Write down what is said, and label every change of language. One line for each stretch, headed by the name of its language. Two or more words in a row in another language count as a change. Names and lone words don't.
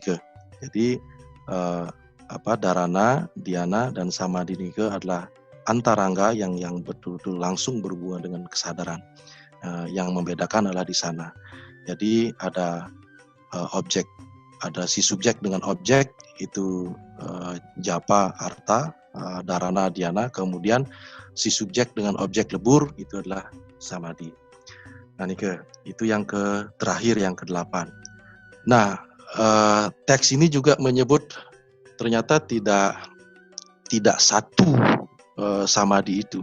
Indonesian: Jadi dharana, dhyana, dan samadhi ini adalah antarangga yang betul-betul langsung berhubungan dengan kesadaran. Yang membedakan adalah di sana. Jadi ada objek, ada si subjek dengan objek, itu japa, arta, dharana, dhyana. Kemudian si subjek dengan objek lebur, itu adalah samadhi. Nah itu yang terakhir, yang ke-8. Nah teks ini juga menyebut ternyata tidak satu samadhi itu.